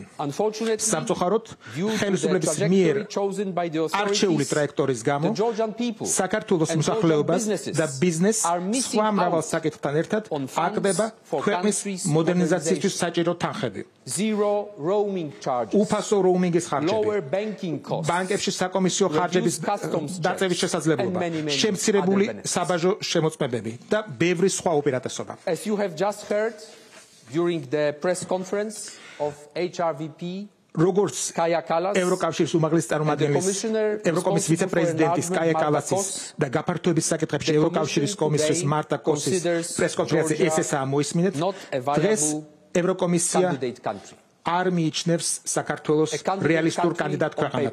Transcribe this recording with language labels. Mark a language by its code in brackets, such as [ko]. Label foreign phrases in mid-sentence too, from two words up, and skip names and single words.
[ka] სამწუხაროდ, ხელისუფლების მიერ არჩეული ტრაექტორის გამო, საქართველოს მოსახლეობას და ბიზნესს სხვა მრავალ საკითხთან ერთად აკლდება ქვეყნის მოდერნიზაციისთვის საჭირო თანხები. უფასო როუმინგის ხარჯები, ბანკებში საკომისიო ხარჯების დაწევის შესაძლებლობა, შემცირებული საბაჟო შემოწმებები და ბევრი სხვა უპირატესობა. [en] As you have just heard during the press conference of HRVP, [ka] როგორც ევროკავშირის უმაღლესი წარმომადგენლის ევროკომისიის ვიცე-პრეზიდენტის კაია კალასის და გაფართოების საკითხებში ევროკავშირის კომისრის მარტა კოსის პრეს-კონფერენცია ესესაა მოისმინეთ, დღეს ევროკომისია არ მიიჩნევს საქართველოს რეალისტურ კანდიდატ ქვეყანად.